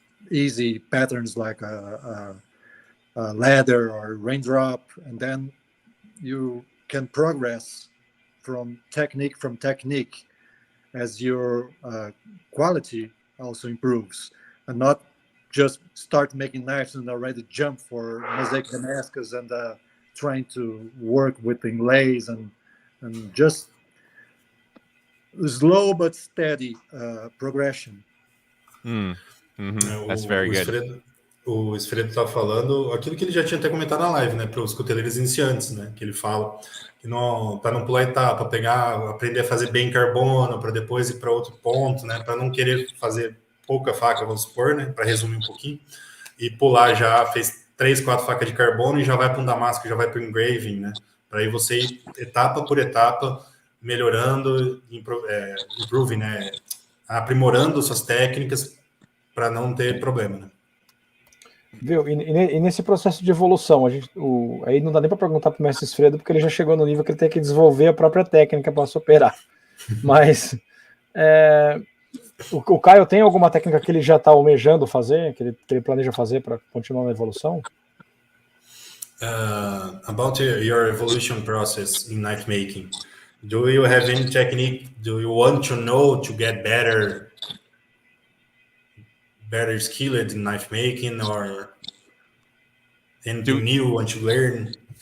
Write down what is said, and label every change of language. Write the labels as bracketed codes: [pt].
[en] easy patterns like a ladder or raindrop, and then you can progress from technique as your quality also improves, and not just start making knives and already jump for mosaic Damascus and trying to work with inlays and just slow but steady progression. That's very good. [pt] O Esfredo tá falando aquilo que ele já tinha até comentado na live, né, para os cuteleiros iniciantes, né, que ele fala que para não pular etapa, aprender a fazer bem carbono, para depois ir para outro ponto, né, para não querer fazer pouca faca, vamos supor, né, para resumir um pouquinho, e pular já, fez 3, 4 facas de carbono e já vai para um damasco, já vai para o engraving, né, para aí você ir etapa por etapa, melhorando, improving, né, aprimorando suas técnicas para não ter problema, né. Viu? E nesse processo de evolução, aí não dá nem para perguntar para o mestre Esfredo, porque ele já chegou no nível que ele tem que desenvolver a própria técnica para superar. Mas o Caio tem alguma técnica que ele já está almejando fazer, que ele planeja fazer para continuar na evolução? [en] About your evolution process in knife making, do you have any technique? Do you want to know to get better skilled in knife making, or anything new you want to learn?